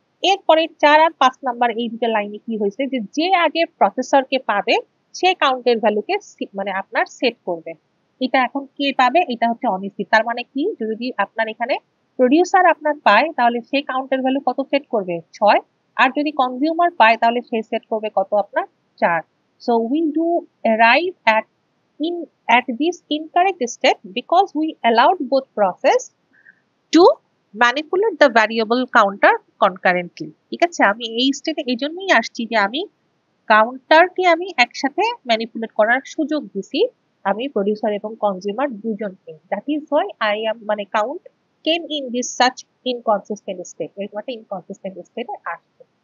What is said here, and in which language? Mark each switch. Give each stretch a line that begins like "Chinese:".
Bangla: এরপরে 4 আর 5 নাম্বার এই দুটো লাইনে কি হয়েছে, যে আগে প্রসেসরকে পাবে সে কাউন্টের ভ্যালুকে মানে আপনার সেট করবে। এটা এখন কে পাবে, এটা হচ্ছে অনিশ্চিত। তার মানে কি, যদি আপনার এখানে প্রডিউসার আপনার পায় তাহলে সে কাউন্টের ভ্যালু কত সেট করবে 6, আর যদি কনজিউমার পায় তাহলে সে সেট করবে কত আপনার 4।
English: So we do arrive at this incorrect step because we allowed both process to manipulate the variable counter concurrently.
Bangla: ঠিক আছে, আমি এই স্টেটে এই জন্যই আসছি যে আমি কাউন্টারকে আমি একসাথে ম্যানিপুলেট করার সুযোগ দিছি আমি প্রডিউসার এবং কনজিউমার দুজনকে।
English: that is why I am মানে count came in this such inconsistent state,
Bangla: এরকম একটা ইনকনসিস্টেন্ট স্টেটে আসছে।